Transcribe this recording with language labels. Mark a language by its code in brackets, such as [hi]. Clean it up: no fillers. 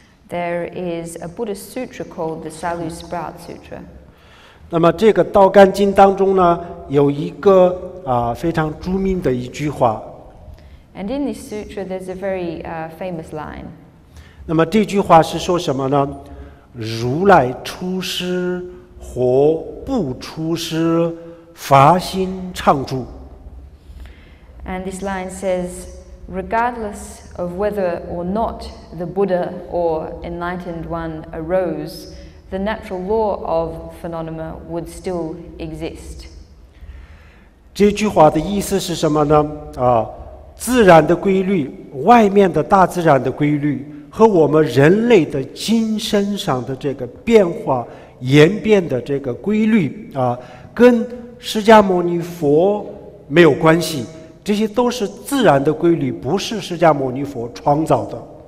[en] There is a Buddhist sutra called the Salu Sprout Sutra. [zh] 那么这个《道干经》当中呢，有一个非常著名的一句话。 [en] And in this sutra, there's a very famous line. [zh] 那么这句话是说什么呢？如来出世或不出世，法心常住。 [en] And this line says, regardless of whether or not the Buddha or enlightened one arose, the natural law of phenomena would still exist. [zh] 这句话的意思是什么呢？自然的规律，外面的大自然的规律，和我们人类的精神上的这个变化演变的这个规律跟释迦牟尼佛没有关系，这些都是自然的规律，不是释迦牟尼佛创造的。